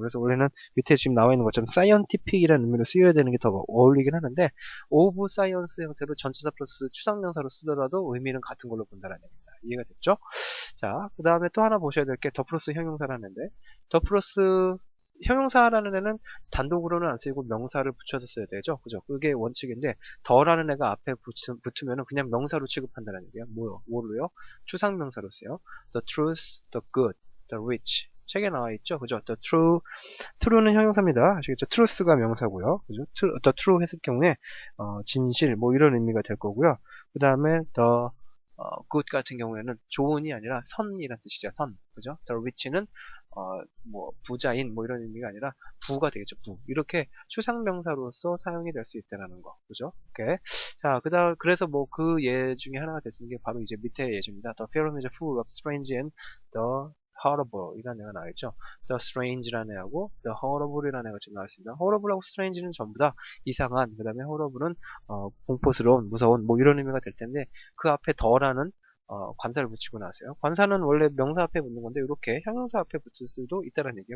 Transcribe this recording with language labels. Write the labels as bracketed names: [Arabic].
[Korean] 그래서 원래는 밑에 지금 나와 있는 것처럼 scientific이라는 의미로 쓰여야 되는 게 더 어울리긴 하는데 [English] of science [Korean] 형태로 전치사 플러스 추상명사로 쓰더라도 의미는 같은 걸로 본다는 얘기입니다. 이해가 됐죠? 자, 그 다음에 또 하나 보셔야 될 게 더 플러스 형용사라는 애인데 더 플러스 형용사라는 애는 단독으로는 안 쓰이고 명사를 붙여서 써야 되죠. 그죠? 그게 원칙인데 더라는 애가 앞에 붙으면은 그냥 명사로 취급한다는 얘기예요. 뭐로요? 추상명사로 써요. [English] The truth, the good, the rich. [Korean] 책에 나와 있죠. 그죠? [English] The true [Korean] 는 형용사입니다. 아시겠죠? truth가 명사고요. 그죠? [English] the true [Korean] 했을 경우에 진실 뭐 이런 의미가 될 거고요. 그 다음에 [English] the good [Korean] 같은 경우에는 좋은이 아니라 선이란 뜻이죠. 선. 그죠? [English] the rich [Korean] 는 뭐 부자인 뭐 이런 의미가 아니라 부가 되겠죠. 부. 이렇게 추상명사로서 사용이 될 수 있다는 거. 그죠? 오케이. 자, 그래서 뭐 그 예 중에 하나가 될 수 있는 게 바로 이제 밑에 예입니다. [English] The film is full of strange and the horrible [Korean] 이라는 애가 나와있죠. [English] The strange [Korean] 라는 애하고 The horrible이라는 애가 지금 나와있습니다. horrible하고 strange는 전부 다 이상한, 그 다음에 horrible은 공포스러운, 무서운 뭐 이런 의미가 될 텐데 그 앞에 더라는 관사를 붙이고 나왔어요. 관사는 원래 명사 앞에 붙는 건데 이렇게 형용사 앞에 붙을 수도 있다는 얘기예요.